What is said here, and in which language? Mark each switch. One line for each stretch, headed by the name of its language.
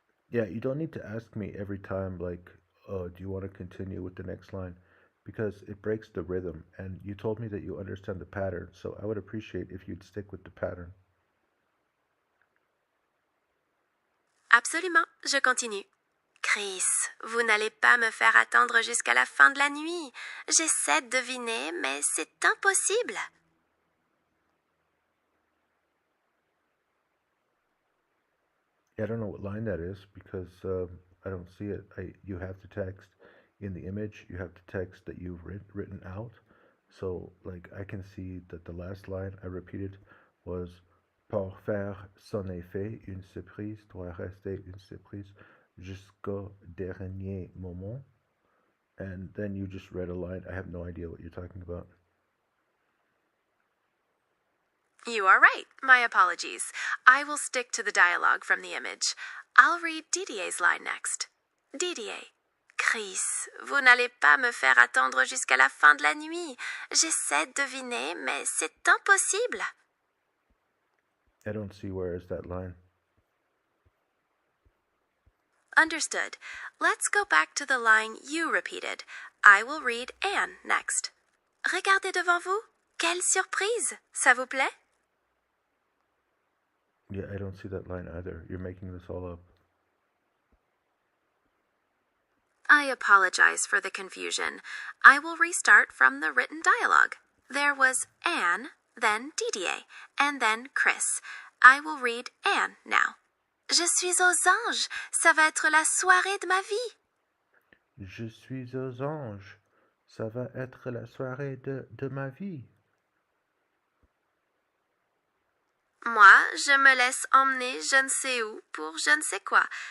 English: Yeah, you don't need to ask me every time, like, do you want to continue with the next line? Because it breaks the rhythm, and you told me that you understand the pattern, so I would appreciate if you'd stick with the pattern.
French: Absolument, je continue. Chris, vous n'allez pas me faire attendre jusqu'à la fin de la nuit. J'essaie de deviner, mais c'est impossible.
English: I don't know what line that is because I don't see it. You have to text in the image. You have to text that you've written out. So like I can see that the last line I repeated was
French: pour faire son effet, une surprise doit rester une surprise jusqu'au dernier moment.
English: And then you just read a line. I have no idea what you're talking about. You are right. My apologies. I will stick to the dialogue from the image. I'll read Didier's line next. Didier.
French: Chris, vous n'allez pas me faire attendre jusqu'à la fin de la nuit. J'essaie de deviner, mais c'est impossible.
English: I don't see where is that line. Understood. Let's go back to the line you repeated. I will read Anne next.
French: Regardez devant vous. Quelle surprise! Ça vous plaît?
English: Yeah, I don't see that line either. You're making this all up. I apologize for the confusion. I will restart from the written dialogue. There was Anne, then Didier, and then Chris. I will read Anne now.
French: Je suis aux anges. Ça va être la soirée de ma vie. Je suis aux anges. Ça va être la soirée de ma vie. Moi, je me laisse emmener je ne sais où pour je ne sais quoi.